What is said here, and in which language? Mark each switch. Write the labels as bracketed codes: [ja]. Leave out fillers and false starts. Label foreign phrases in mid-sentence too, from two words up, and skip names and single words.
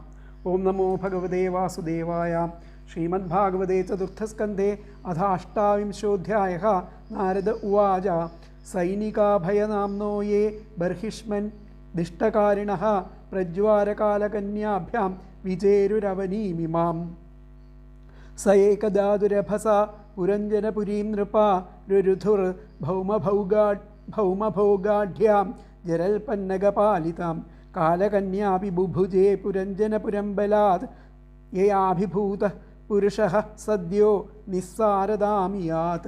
[sa] ഓം നമോ ഭഗവതേ വാസുദേവായ. ശ്രീമദ് ഭാഗവതേ ചതുർത്ഥസ്കന്ധേ അഥ 8-വിംശോऽധ്യായः. നാരദ ഉവാച. സൈനികാഭയനാംനോ യേ ബർഹിഷ്മൻ ദിഷ്ടകാരിണഃ പ്രജ്വാരകാലകന്യാഭ്യാം വിജേരുരവനീമിമാം. स एकदादुरभसा पुरञ्जनपुरीं नृपा रुरुधुर् भौमभोगाढ्यां जरल्पन्नगपालितां कालकन्यापि बुभुजे पुरञ्जनपुरं बलात् ययाभिभूतः पुरुषः सद्यो निस्सारदामियात्.